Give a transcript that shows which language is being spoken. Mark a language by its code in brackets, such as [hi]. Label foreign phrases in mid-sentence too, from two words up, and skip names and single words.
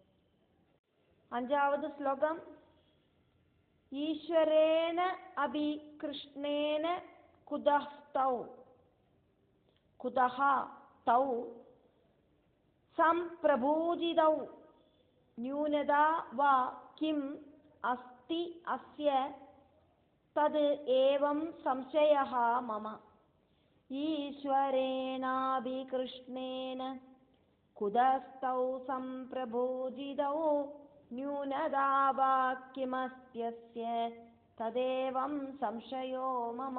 [ta] 5வது ஸ்லோகம். [sa] ईश्वरेण अपि कृष्णेन कुतः तौ सम्प्रपूजितौ न्यूनता वा किम् अस्ति अस्य तत् एवम् संशयः मम. ईश्वरेणापि कृष्णेन कुतस्तौ सम्प्रपूजितौ न्यूनता वा किमस्त्यस्य तदेवं संशयो मम.